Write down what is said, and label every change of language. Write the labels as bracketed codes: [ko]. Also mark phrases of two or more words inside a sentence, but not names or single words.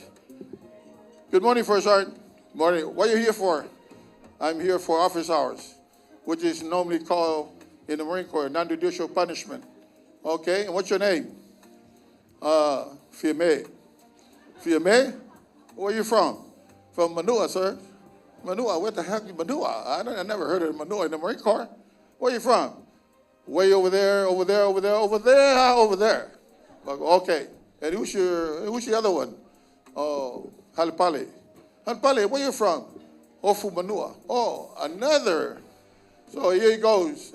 [en] Good morning, First Sergeant. Morning. What are you here for? I'm here for office hours, which is normally called in the Marine Corps non-judicial punishment. Okay, and what's your name? Fiame. Fiame? Where are you from? From Manua, sir. Manua, what the heck is Manua? I never heard of Manua in the Marine Corps. Where are you from? Way over there, over there, over there, over there, over there. Okay, and who's the other one? Oh, Halipale. Halipale, where you from? Oh, from Manua. Oh, another. So here he goes.